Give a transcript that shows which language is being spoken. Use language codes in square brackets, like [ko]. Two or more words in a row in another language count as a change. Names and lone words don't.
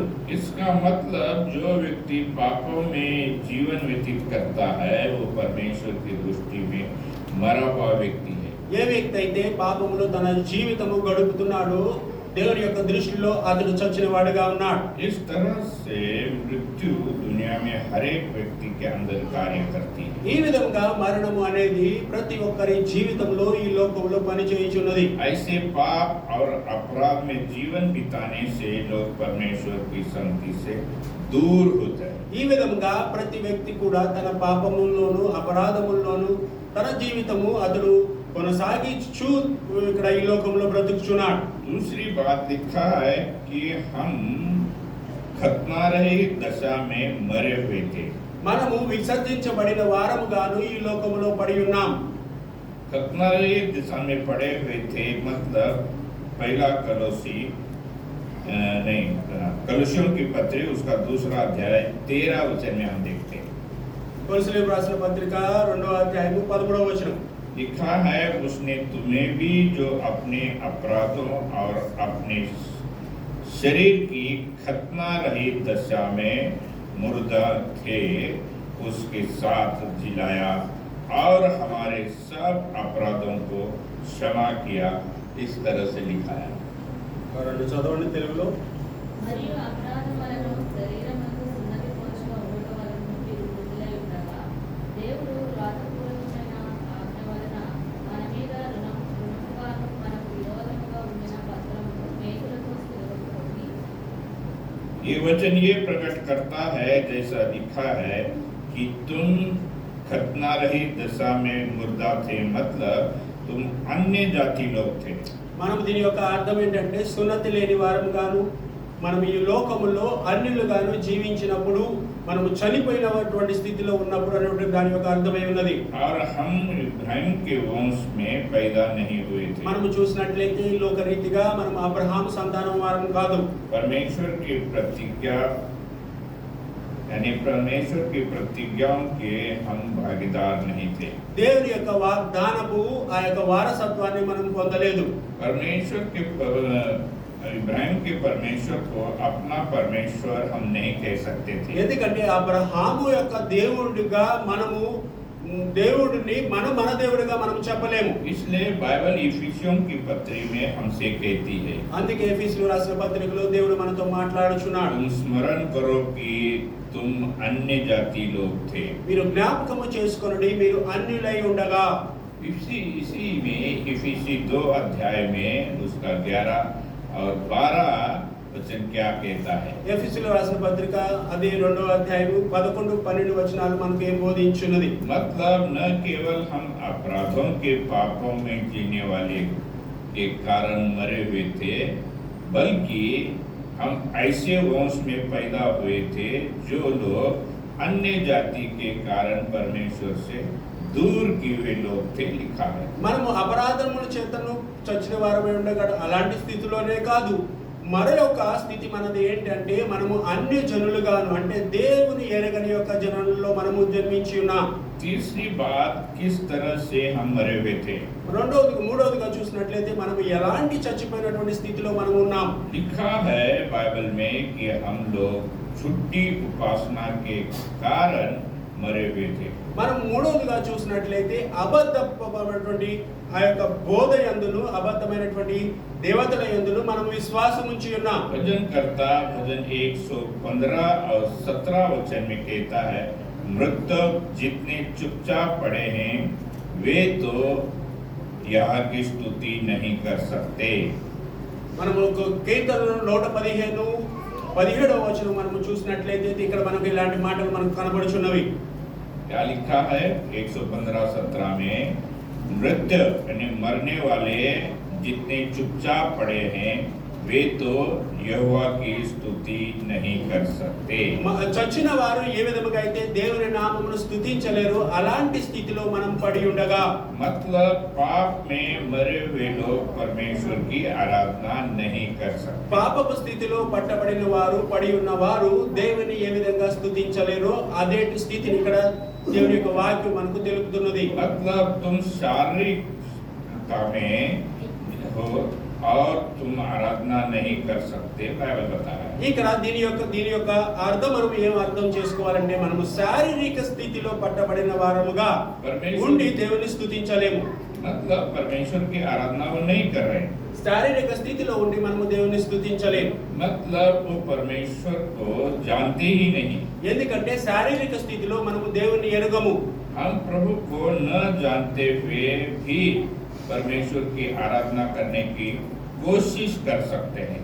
[hi] इसका मतलब जो व्यक्ति पापों में जीवन व्यतीत करता है वो परमेश्वर की दृष्टि में मरा हुआ व्यक्ति है। [te] ఏ వ్యక్తి అయితే పాపములో తన జీవితము గడుపుతున్నాడో దేవుని యొక్క దృష్టిలో అతడు చచ్చిన వాడుగా ఉన్నాడు. [hi] इस तरह से मृत्यु दुनिया में हर एक व्यक्ति के अंदर कार्य करती है। [te] ఈ విధంగా మరణము అనేది ప్రతి ఒక్కరి జీవితంలో ఈ లోకంలో పనిచేయుచున్నది. [hi] ऐसे पाप और अपराध में जीवन बिताने से लोग परमेश्वर की संगति से दूर होते हैं। [te] ఈ విధంగా ప్రతి వ్యక్తి కూడా తన పాపముల్లోను అపరాధముల్లోను తన జీవితము అతడు కొనసాగించు ఇక్కడ ఈ లోకంలో బ్రతుకుచున్నాడు. [hi] दूसरी बात लिखा है कि हम खतना रहित दशा में मरे हुए थे। [te] మనము విసర్జించబడిన వారముగాను ఈ లోకములో పడి ఉన్నాం. [hi] खतना रहित दशा में पड़े हुए थे मतलब पहला कलुसियों की पत्री उसका दूसरा अध्याय 13 वचन में हम देखते हैं। [te] కొలస్సీయులకు రాసిన పత్రిక 2వ అధ్యాయము 11వ వచనం [hi] लिखा है उसने तुम्हें भी जो अपने अपराधों और अपने शरीर की खतना रहित दशा में मुर्दा थे उसके साथ जिलाया और हमारे सब अपराधों को क्षमा किया। इस तरह से लिखा है। [te] రెండు చదవండి తెలుగులో. మరియు అపరాధం వలన శరీరమందు సున్నతి పోషక ఉండటం వలన మీరు వదిలై ఉండగా దేవుడు రాతపూర్వకమైన ఆజ్ఞ వలన మన మీద రుణముగాను మనకు విరోధముగా ఉండిన పత్రమును మేకులతో స్థిరపరుచుకొని [hi] ये वचन ये प्रकट करता है जैसा लिखा है कि तुम खतना रहित दशा में मुर्दा थे मतलब तुम अन्य जाति लोग थे। [te] మనం దీని యొక్క అర్థం ఏంటంటే సున్నతి లేని వారముగాను మనం ఈ లోకములో అన్యులుగాను జీవించినప్పుడు మనము చనిపోయినటువంటి స్థితిలో ఉన్నప్పుడు అనేటువంటి దాని యొక్క అర్థమై ఉన్నది. [hi] और हम इब्राहिम के वंश में पैदा नहीं हुए थे। [te] మనము చూసినట్లయితే ఈ లోకరీతిగా మనం అబ్రహాము సంతానం వారం కాదు. [hi] परमेश्वर की प्रतिज्ञा यानी परमेश्वर की प्रतिज्ञाओं के हम भागीदार नहीं थे। [te] దేవుని యొక్క వాగ్దానపు ఆ యొక్క వారసత్వాన్ని మనం పొందలేదు. [hi] परमेश्वर के इब्राहिम के परमेश्वर को अपना परमेश्वर हम नहीं कह सकते थे। [te] ఎందుకంటే అబ్రహాము యొక్క దేవుడిగా మనము దేవుడిని మన దేవుడిగా మనం చెప్పలేము. [hi] इसलिए बाइबल इफिसियों की पत्री में हमसे कहती है [te] అందుకే ఎఫెసీయులకు రాసిన పత్రికలో దేవుడు మనతో మాట్లాడుచున్నాడు. [hi] तुम स्मरण करो कि तुम अन्य जाति लोग थे। [te] మీరు జ్ఞాపకము చేసుకొనుడి మీరు అన్యులై ఉండగా. [hi] इसी में इफिसी 2 अध्याय में उसका 11 और 12 वचन क्या कहता है? [te] ఎఫెసీయులకు రాసిన పత్రిక అది 2వ అధ్యాయము 11, 12 వచనాలు మనకు ఏం బోధించున్నది. [hi] मतलब न केवल हम अपराधों के पापों में जीने वाले के कारण मरे हुए थे बल्कि हम ऐसे वंश में पैदा हुए थे जो लोग अन्य जाति के कारण परमेश्वर से दूर किए हुए लोग थे। लिखा है [te] మనము అపరాధముల చేతను చచ్చిన వారమై ఉండగా అలాంటి స్థితిలోనే కాదు మరొక స్థితి మనది ఏంటంటే మనము అన్య జనులుగాను అంటే దేవుని ఎరగని యొక్క జనులలో మనము జన్మించి ఉన్నాం. [hi] तीसरी बात किस तरह से हम मरे हुए थे? [te] మూడవదిగా చూసినట్లయితే మనము ఎలాంటి చచ్చిపోయినటువంటి స్థితిలో మనం ఉన్నాం. [hi] लिखा है बाइबल में कि हम लोग छुट्टी उपासना के कारण मरे हुए थे। [te] మనం మూడవదిగా చూసినట్లయితే అబద్ధమైనటువంటి ఆ యొక్క బోధ యందును అబద్ధమైనటువంటి దేవతల యందును మనం విశ్వాసం ఉంచి ఉన్నాం. [hi] भजनकर्ता भजन 115 और 17 वचन में कहता है मृतक जितने चुपचाप पड़े हैं वे तो यह की स्तुति नहीं कर सकते। [te] మనము కీర్తనలు 115 వచనం మనము చూసినట్లయితే ఇక్కడ మనకు ఇలాంటి మాటలు మనకు కనబడుచున్నవి. [hi] क्या लिखा है 115:17 में, मृत्यु यानी मरने वाले जितने चुपचाप पड़े हैं वे तो यहोवा की स्तुति नहीं कर सकते. [te] చచ్చిన వారు ఏ విధముగా అయితే దేవుని నామమును స్తుతించలేరు, అలాంటి స్థితిలో మనం పడి ఉండగా, [hi] मतलब पाप में मरे हुए लोग परमेश्वर की आराधना नहीं कर सकते. [te] పాపపు స్థితిలో పట్టబడిన వారు, పడి ఉన్న వారు దేవుని ఏ విధంగా స్తుతించలేరో అదే స్థితిని ఇక్కడ దేవుని యొక్క వాక్యం మనకు తెలుపుతున్నది. [hi] मतलब तुम शारीरिकता में हो और तुम आराधना नहीं कर सकते, बाइबल बता रहा है. [te] ఇక్కడ దీని యొక్క అర్థం మనం ఏం అర్థం చేసుకోవాలంటే, మనము శారీరక స్థితిలో పట్టబడిన వారముగా ఉండి దేవుని స్తుతించలేము. [hi] मतलब परमेश्वर की आराधना वो नहीं कर रहे हैं. [te] శారీరక స్థితిలో ఉండి మనము దేవుని స్తుతించలేము. [hi] मतलब वो परमेश्वर को जानते ही नहीं. [te] ఎందుకంటే శారీరక స్థితిలో మనము దేవుని ఎరుగము. [hi] हम प्रभु को न जानते हुए भी परमेश्वर की आराधना करने की कोशिश कर सकते हैं.